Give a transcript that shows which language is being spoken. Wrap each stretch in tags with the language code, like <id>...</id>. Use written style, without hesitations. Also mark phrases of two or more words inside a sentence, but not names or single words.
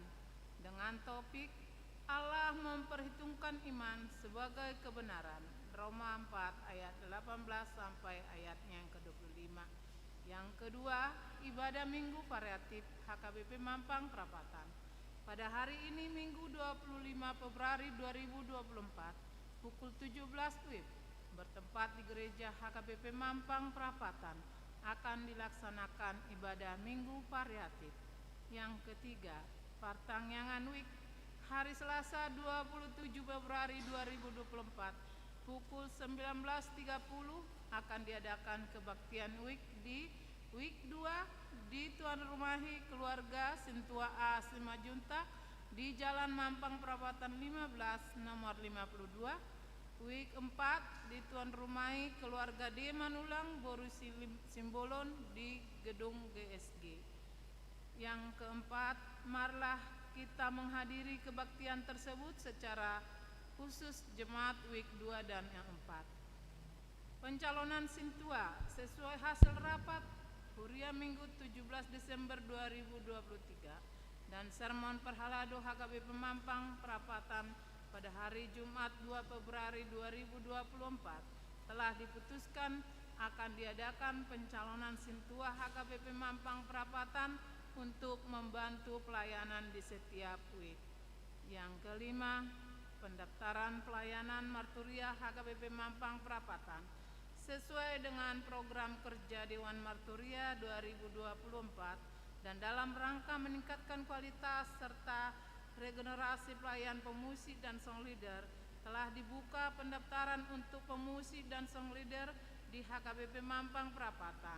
<id>Dengan topik, Allah memperhitungkan iman sebagai kebenaran. Roma 4 ayat 18 sampai ayatnya yang ke-25. Yang kedua, ibadah Minggu Variatif HKBP Mampang Perapatan. Pada hari ini Minggu 25 Februari 2024 pukul 17 WIB bertempat di Gereja HKBP Mampang Perapatan akan dilaksanakan ibadah Minggu Variatif. Yang ketiga, Partangyangan Week hari Selasa 27 Februari 2024 pukul 19.30 akan diadakan kebaktian Week di Week 2 di Tuan Rumahi Keluarga Sintua A Simajunta di Jalan Mampang Perapatan 15 nomor 52. Week 4 di Tuan Rumahi Keluarga D Manulang Borusi Simbolon di Gedung GSG. Yang keempat, marilah kita menghadiri kebaktian tersebut secara khusus Jemaat Week 2 dan yang 4. Pencalonan Sintua sesuai hasil rapat hurian Liturgia Minggu 17 Desember 2023 dan sermon Perhalado HKBP Mampang Perapatan pada hari Jumat 2 Februari 2024 telah diputuskan akan diadakan pencalonan Sintua HKBP Mampang Perapatan untuk membantu pelayanan di setiap week. Yang kelima, pendaftaran pelayanan Marturia HKBP Mampang Perapatan sesuai dengan program kerja Dewan Marturia 2024 dan dalam rangka meningkatkan kualitas serta regenerasi pelayan pemusik dan</id> <en>song leader</en> <id>telah dibuka pendaftaran untuk pemusik dan</id> <en>song leader</en> <id>di HKBP Mampang Perapatan.</id>